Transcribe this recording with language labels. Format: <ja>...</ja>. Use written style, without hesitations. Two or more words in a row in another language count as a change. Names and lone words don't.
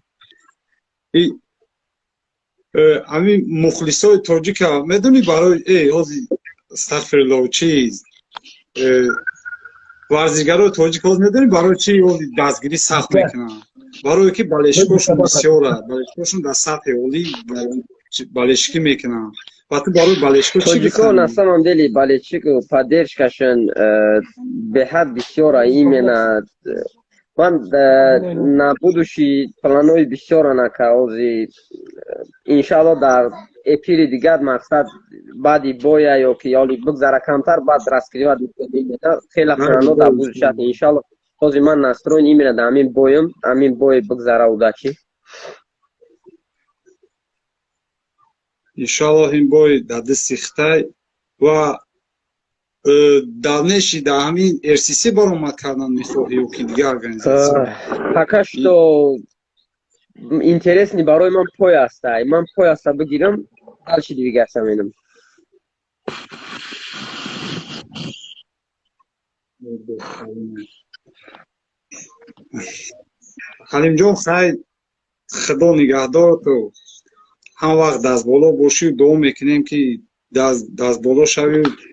<tg>ҳамин мухлисои тоҷика медонӣ барои ҳози астағфируллоҳ чиз варзишгарои тоҷик ҳоз медонӣ барои чи ҳози дастгирӣ сахт мекунанд барое ки балешкошон бисёр аст балешкошон дар сатҳи олӣ балешкӣ мекунанд ва ту барои балешко чӣ тоҷикон</tg> <ru>на самом деле</ru> <tg>балешчику поддержкашон беҳад бисёр именно ман</tg> <ru>на будущий</ru> <tg>планои бисёр анака ҳози иншаллоҳ дар эпири дигар мақсад баъди боя ё ки ёли бигзара камтар баъд раскриват мекунем хела плано дар будущат иншаллоҳ ҳози ман</tg> <ru>настроен именно</ru> <tg>дар ҳамин бой бигзара удачи иншаллоҳ ин бой дар дасти хитай ва давнеши дар ҳамин rcc баромад кардан мехоҳӣ ё ки дигар организатсия</tg> <ru>пока что интересный</ru> <tg>барои ман пой аста ман пой аста бигирам</tg> <ru>дальше двигаться</ru> <tg>менам халимҷон хай худо нигаҳдорту ҳама вақт дастболо бошӣ дуо мекунем ки дастболо шавӣ</tg>